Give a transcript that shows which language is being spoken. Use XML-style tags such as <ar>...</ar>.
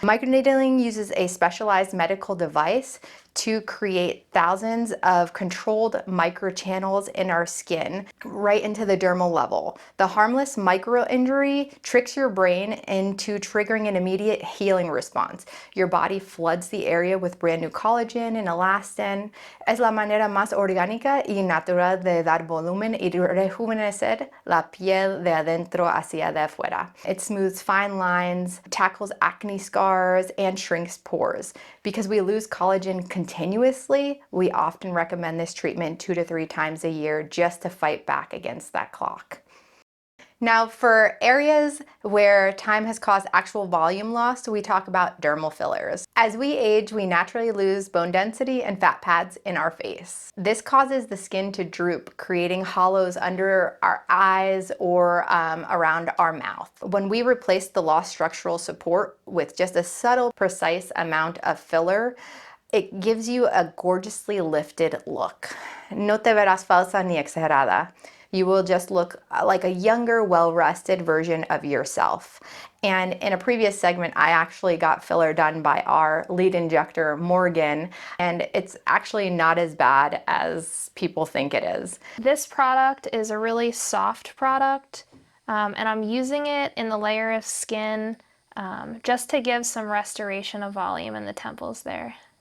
<en>Microneedling uses a specialized medical device to create thousands of controlled microchannels in our skin right into the dermal level. The harmless micro injury tricks your brain into triggering an immediate healing response. Your body floods the area with brand new collagen and elastin.</en> <es>Es la manera más orgánica y natural de dar volumen y rejuvenecer la piel de adentro hacia de afuera.</es> <en>It smooths fine lines, tackles acne scars, and shrinks pores. Because we lose collagen continuously, we often recommend this treatment 2 to 3 times a year just to fight back against that clock. Now, for areas where time has caused actual volume loss, we talk about dermal fillers. As we age, we naturally lose bone density and fat pads in our face. This causes the skin to droop, creating hollows under our eyes or around our mouth. When we replace the lost structural support with just a subtle, precise amount of filler, It gives you a gorgeously lifted look.</en> <es>No te verás falsa ni exagerada.</es> <en>You will just look like a younger, well-rested version of yourself. And in a previous segment, I actually got filler done by our lead injector, Morgan, and it's actually not as bad as people think it is. This product is a really soft product, and I'm using it in the layer of skin just to give some restoration of volume in the temples there.</en>